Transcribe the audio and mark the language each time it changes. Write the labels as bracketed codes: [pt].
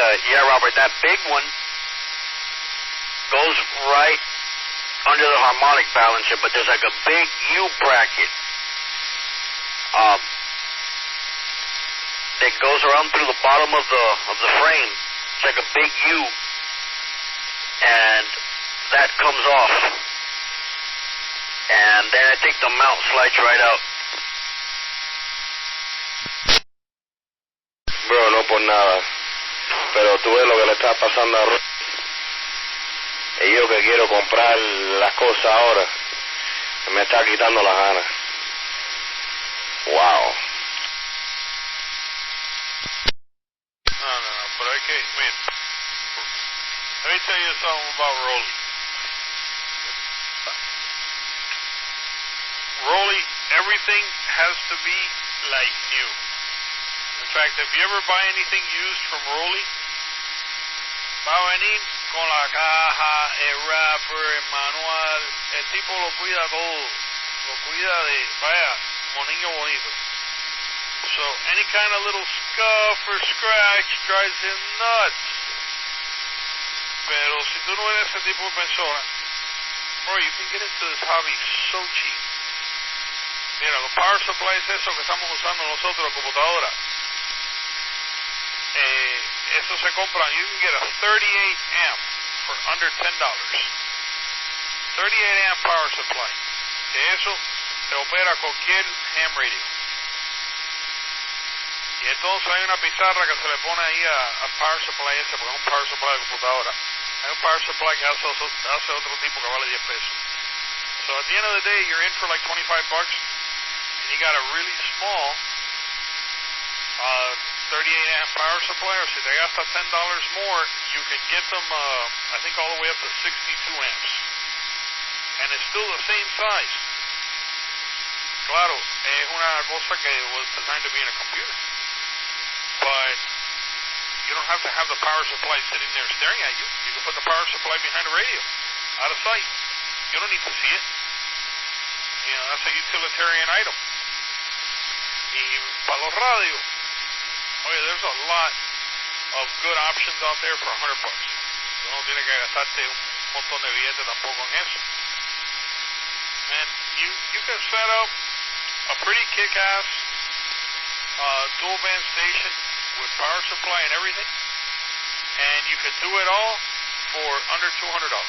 [en] Yeah, Robert, that big one goes right under the harmonic balancer, but there's like a big U bracket that goes around through the bottom of the frame. It's like a big U, and that comes off, and then I think the mount slides right out. [es] Bro, no por nada, pero tú ves lo que le está pasando a Roy. Y yo que quiero comprar las cosas ahora, me está quitando las ganas. [en] Wow. No, but okay, wait. Let me tell you something about Rolly. Rolly, everything has to be like new. In fact, if you ever buy anything used from Rolly, [es] va a venir con la caja, el wrapper, el manual. El tipo lo cuida todo. Lo cuida de, vaya, como niño bonito. [en] So any kind of little scuff or scratch drives him nuts. [es] Pero si tú no eres ese tipo de persona, bro, [en] you can get into this hobby so cheap. [es] Mira, los power supplies, eso que estamos usando nosotros, la computadora, eso se compran. [en] You can get a 38 amp for under $10. 38 amp power supply. [es] Que eso te opera cualquier ham radio. Y entonces hay una pizarra que se le pone ahí al power supply ese, porque es un power supply de computadora. Hay un power supply que hace otro tipo que vale $10. [en] So at the end of the day, you're in for like $25, and you got a really small 38 amp power supply, or [es] si te gastas [en] $10 more, you can get them, I think all the way up to 62 amps. And it's still the same size. [es] Claro, es una cosa que [en] was designed to be in a computer. But you don't have to have the power supply sitting there staring at you. You can put the power supply behind a radio, out of sight. You don't need to see it. You know, that's a utilitarian item. [es] Y para los radios, [en] there's a lot of good options out there for $100. [es] Tú no tienes que gastarte un montón de billetes tampoco en eso. [en] And you can set up a pretty kick-ass dual band station with power supply and everything, and you can do it all for under $200.